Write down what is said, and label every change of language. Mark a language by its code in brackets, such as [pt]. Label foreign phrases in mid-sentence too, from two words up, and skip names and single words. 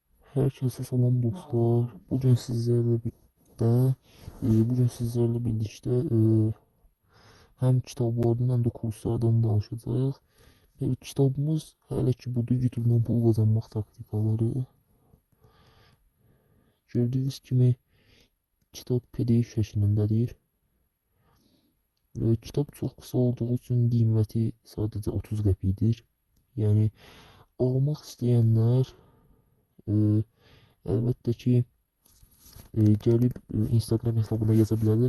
[tr] Herkese selam dostlar. Bugün sizlerle birlikte hem kitablardan hem de kurslardan danışacağız. [az] Kitabımız hələ ki budur, YouTube'dan pul kazanmaq taktikaları. Gördüğünüz kimi kitap PDF şəklindədir. Kitap çox qısa olduğu üçün qiyməti sadəcə 30 qəpikdir. Yəni almaq istəyənlər əlbəttə ki gəlib Instagram hesabına yaza bilərlər.